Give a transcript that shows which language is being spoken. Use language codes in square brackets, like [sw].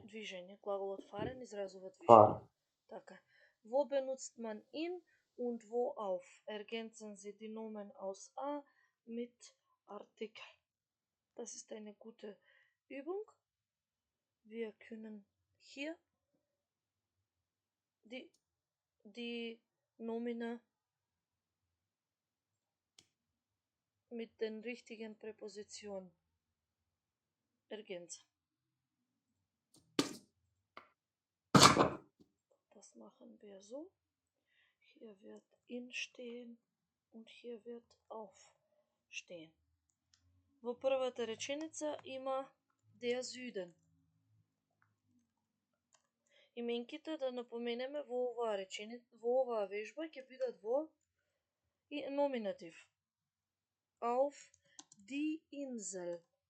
[mk] Движење, глаголот fahren изразува движење. [de] Fahren. [mk] Така. [de] Wo benutzt man in und wo auf? Ergänzen Sie die Nomen aus a mit Artikel. Das ist eine gute Übung. Wir können hier die Nomina mit den richtigen Präpositionen ergänzen. Das machen wir so. Hier wird in stehen und hier wird auf stehen. [mk] Во првата реченица има der Süden. Именките, да напоменеме, во оваа реченица, во оваа вежба ќе бидат во и номинатив. [de] Auf die Insel.